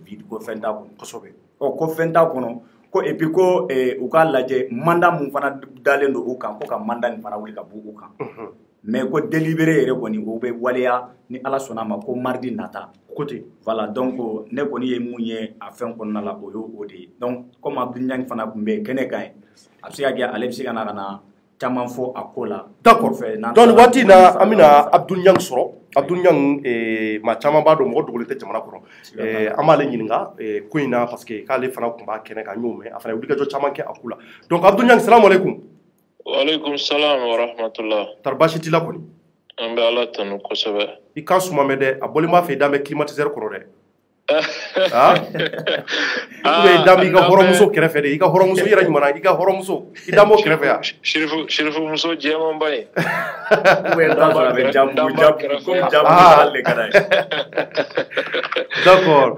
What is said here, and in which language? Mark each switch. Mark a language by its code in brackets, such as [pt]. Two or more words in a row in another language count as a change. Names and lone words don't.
[bm] vide ko fɛn t'a kɔnɔ kosɛbɛ ko fɛn t'a kɔnɔ ko [fr] et puis [bm] ko u k'a lajɛ mandat mun fana dalen don u kan ko ka mandat nin fana wuli ka bɔ u kan mais ko délibéré yɛrɛ kɔni o bɛ waleya ni Ala sɔnna ma ko mardi nata [fr] côté voilà donc [bm] ne kɔni ye mun ye a fɛn kɔnɔna la o y'o de ye [fr] donc comme [bm] Abdou Niang fana tun bɛ kɛnɛ kan ye a bɛ se ka kɛ ale bɛ se ka na caman fɔ a ko la. [fr] D'accord. [bm] Donc waati na an bɛna Abdou Niang sɔrɔ Abdou Niang maa caman b'a dɔn mɔgɔ dogolen tɛ jamana kɔnɔ an b'ale ɲininka ko in na [fr] parce que [bm] k'ale fana tun b'a kɛnɛ kan n y'o mɛn a fana ye wulikajɔ caman kɛ a ko la donc Abdou Niang [ar] السلام عليكم. وعليكم السلام ورحمة الله. [bm] Tari baasi t'i la kɔni. An bɛ Ala tanu kosɛbɛ. I kan suma mɛn dɛ a bɔlen b'a fɛ i da bɛ climatiseur kɔrɔ dɛ. i da b'i ka hɔrɔnmuso kɛrɛfɛ de i ka hɔrɔnmuso i yɛrɛ ɲuman i ka hɔrɔnmuso i da m'o kɛrɛfɛ yan. Sherifu muso jɛman ba ye. [fr] D'accord.